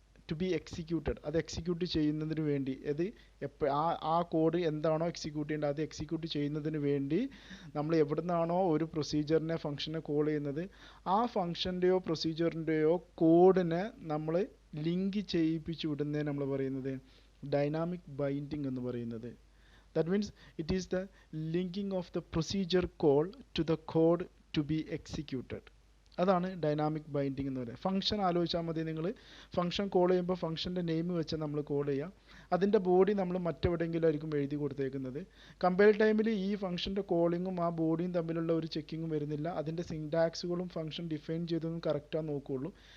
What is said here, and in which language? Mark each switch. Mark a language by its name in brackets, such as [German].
[English] to be executed, [Malayalam] അത് execute ചെയ്യുന്നതിന് വേണ്ടി, അത് ആ കോഡ് എന്താണോ എക്സിക്യൂട്ട് ചെയ്യേണ്ടത് അത് എക്സിക്യൂട്ട് ചെയ്യുന്നതിന് വേണ്ടി നമ്മൾ എവിടെ നിന്നാണോ ഒരു പ്രൊസീജിയറിനെ ഫംഗ്ഷനെ കോൾ ചെയ്യുന്നത് ആ ഫംഗ്ഷൻ്റെയോ പ്രൊസീജിയറിൻ്റെയോ കോഡിനെ നമ്മൾ ലിങ്ക് ചെയ്യിപ്പിച്ച് വിടുന്നതിന് നമ്മൾ പറയുന്നത് ഡൈനാമിക് ബൈൻഡിങ് എന്ന് പറയുന്നത്. [English] That means it is the linking of the procedure call to the code to be executed. [Malayalam] അതാണ് ഡൈനാമിക് ബൈൻഡിങ് എന്ന് പറയുന്നത്. ഫംഗ്ഷൻ ആലോചിച്ചാൽ മതി നിങ്ങൾ. ഫംഗ്ഷൻ കോൾ ചെയ്യുമ്പോൾ ഫംഗ്ഷൻ്റെ നെയിം വെച്ച് നമ്മൾ കോൾ ചെയ്യുക. അതിൻ്റെ ബോഡി നമ്മൾ മറ്റെവിടെയെങ്കിലും ആയിരിക്കും എഴുതി കൊടുത്തേക്കുന്നത്. കമ്പയർ ടൈമിൽ ഈ ഫംഗ്ഷൻ്റെ കോളിങ്ങും ആ ബോഡിയും തമ്മിലുള്ള ഒരു ചെക്കിങ്ങും വരുന്നില്ല. അതിൻ്റെ സിൻടാക്സുകളും ഫംഗ്ഷൻ ഡിഫൈൻ ചെയ്തതും കറക്റ്റാണ് നോക്കുകയുള്ളൂ.